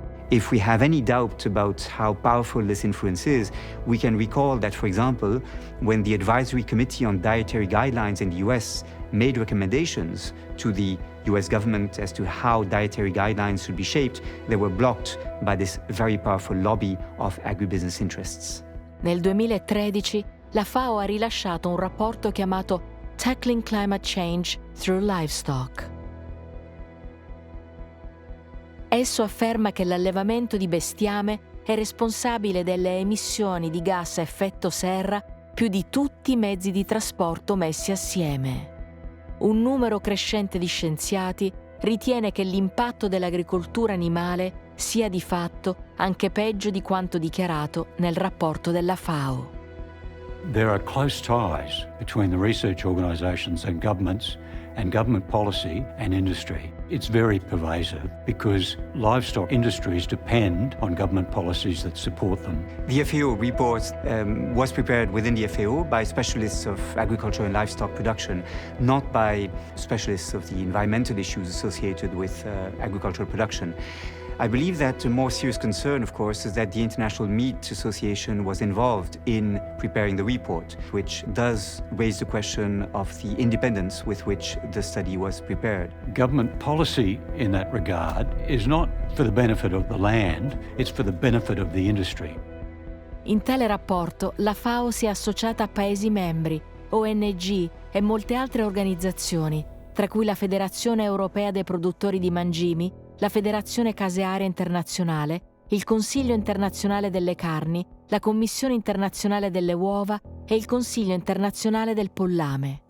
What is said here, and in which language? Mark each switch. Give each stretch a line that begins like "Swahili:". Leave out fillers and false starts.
English: If we have any doubt about how powerful this influence is, we can recall that, for example, when the Advisory Committee on Dietary Guidelines in the US made recommendations to the US government as to how dietary guidelines should be shaped, they were blocked by this very powerful lobby of agribusiness interests.
Italian: Nel 2013 la FAO ha rilasciato un rapporto chiamato Tackling Climate Change Through Livestock. Esso afferma che l'allevamento di bestiame è responsabile delle emissioni di gas a effetto serra più di tutti i mezzi di trasporto messi assieme. Un numero crescente di scienziati ritiene che l'impatto dell'agricoltura animale sia di fatto anche peggio di quanto dichiarato nel rapporto della FAO.
English: There are close ties between the research organisations and government policy and industry. It's very pervasive because livestock industries depend on government policies that support them. The FAO report was prepared within the FAO by specialists of agriculture and livestock production, not by specialists of the environmental issues associated with agricultural production. I believe that a more serious concern, of course, is that the International Meat Association was involved in preparing the report, which does raise the question of the independence with which the study was prepared. Government policy in that regard is not for the benefit of the land, it's for the benefit of the industry.
Italian: In tale rapporto la FAO si è associata a Paesi membri, ONG e molte altre organizzazioni, tra cui la Federazione Europea dei Produttori di Mangimi, la Federazione Casearia Internazionale, il Consiglio Internazionale delle Carni, la Commissione Internazionale delle Uova e il Consiglio Internazionale del Pollame.